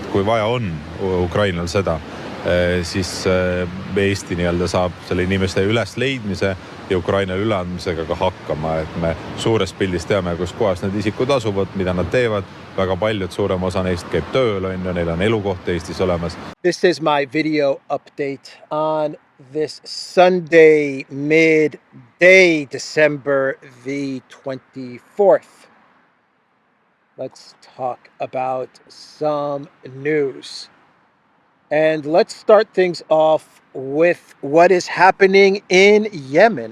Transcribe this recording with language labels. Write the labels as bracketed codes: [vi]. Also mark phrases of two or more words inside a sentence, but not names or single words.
[et] kui vaja on Ukrainal seda, siis Eesti nii-öelda saab selle inimeste ülesleidmise ja Ukrainale üleandmisega ka hakkama, et me suures pildis teame, kus kohas need isikud asuvad, mida nad teevad. Väga paljud, suurem osa neist käib tööl, neil on elukoht Eestis olemas. [en] This is my video update on this Sunday midday, December the 24th. Let's talk about some news. And let's start things off with what is happening in Yemen.